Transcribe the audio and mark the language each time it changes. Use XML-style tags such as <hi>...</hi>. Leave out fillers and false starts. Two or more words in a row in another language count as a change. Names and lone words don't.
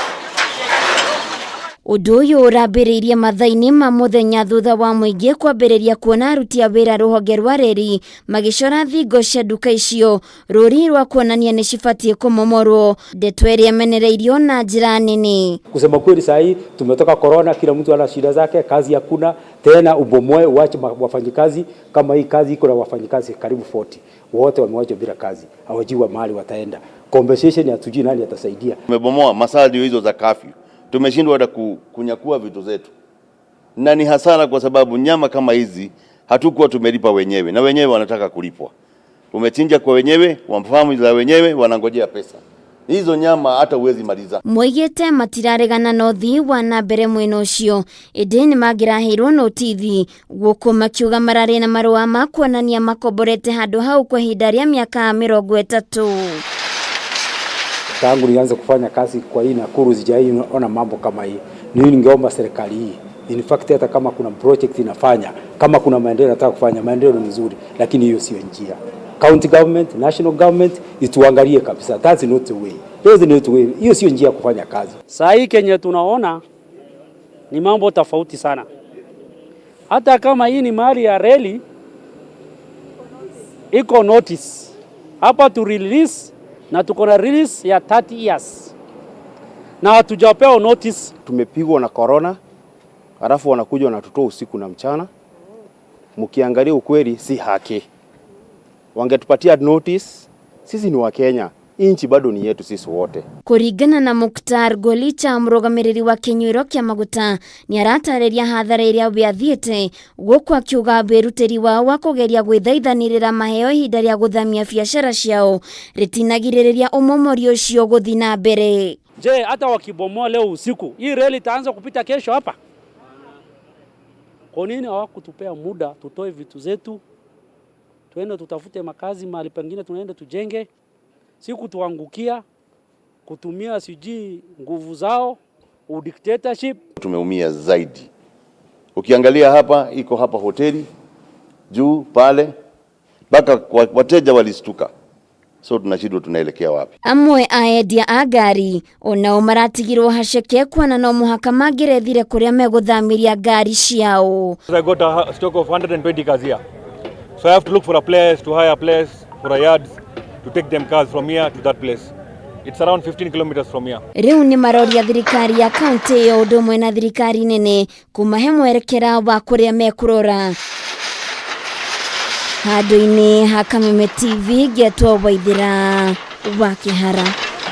<ki>Ũndũ ũyũ ũrambĩrĩirie mathaa-inĩ ma mũthenya thutha wa mũingĩ kwambĩrĩria kuona aruti a wĩra rũhonge rwa reri magĩcora thingo cia duka icio rũri rwa kuonania nĩ cibatiĩ kũmomorwo, ndeto ĩrĩa ĩmenereirio na njĩra nene.</ki> <sw>Kusema kweli sahi tumetoka corona, kila mtu ana shida zake, kazi hakuna tena, ubomoe uache wafanyikazi. Kama hii kazi iko na wafanyikazi karibu 40 wote wamewacha bila kazi, hawajui mahali wataenda. Compensation hatujui nani atasaidia. Tumebomoa masaa ndio hizo za kafyu, tumeshindwa hata kunyakua vitu zetu, na ni hasara kwa sababu nyama kama hizi hatukuwa tumelipa wenyewe, na wenyewe wanataka kulipwa. Tumechinja kwa wenyewe, wamfahamu za wenyewe, wanangojea pesa. Hizo nyama hata uwezi maliza.</sw> <ki>Moigete matiraregana na uthii wa na mbere mwena ucio, indi ni mangirahirwo notithi guku makiuga mararĩ na marũa ma kuonania makomborete handũ hau kwa ihinda rĩa mĩaka 30.</ki> <sw>Tangu nianze kufanya kazi kwa hii Nakuru sijaona mambo kama hii. Ningeomba serikali hii, in fact hata kama kuna project inafanya, kama kuna maendeleo nataka kufanya, maendeleo ni nzuri, lakini hiyo sio njia.</sw> <en>County government, national government</en> <sw>ituangalie kabisa.</sw> <en>That's not the way. That's not the way.</en> <sw>Hiyo sio njia kufanya kazi. Saa hii Kenya tunaona ni mambo tofauti sana. Hata kama hii ni mali ya reli, iko notice hapa</sw> <en>to release,</en> <sw>na tuko na release ya 30 years. Na hatujapewa notice. Tumepigwa na corona, halafu wanakuja wanatutoa usiku na mchana. Mkiangalia ukweli si haki. Wangetupatia notice, sisi ni wa Kenya, inchi bado ni yetu sisi wote.</sw> <ki>Kuringana na Muktar Golicha, mũrũgamĩrĩri wa kinyuiro kia maguta, ni aratarĩria hathara iria wathiĩte, gũkũ akiuga wĩrutĩri wao wa kũgeria gwĩthaithanĩrĩra maheo ihinda rĩa gũthamia biacara ciao ritinagirĩrĩria umomori ũcio gũthiĩ na mbere.</ki> <sw>Je, hata wakibomoa leo usiku, hii reli itaanza kupita kesho hapa? Kwa nini hawakutupea muda tutoe vitu zetu, tuende tutafute makazi mahali pengine, tunaenda tujenge, siku tuangukia kutumia siji nguvu zao dictatorship? Tumeumia zaidi. Ukiangalia hapa, iko hapa hoteli juu pale, baka wateja walistuka. So tunashindwa tunaelekea wapi.</sw> <ki>Amwe aendia a ngari onao maratigirwo haceke kwana no muhaka mangĩrethire kũrĩa megũthamiria ngari ciao.</ki> <en>I got a stock of 120 cars here. So I have to look for a place, to hire a place, for a yard, to take them cars from here to that place. It's around 15 kilometers from here.</en> <ki>Riu ni maroria thirikari ya county ya ũndũ ũmwe na thirikari nene kumahe mwerekera wa kũrĩa mekurora. Handũ-inĩ ha Kameme TV, Getwo Waithĩra wa Kĩhara.</ki>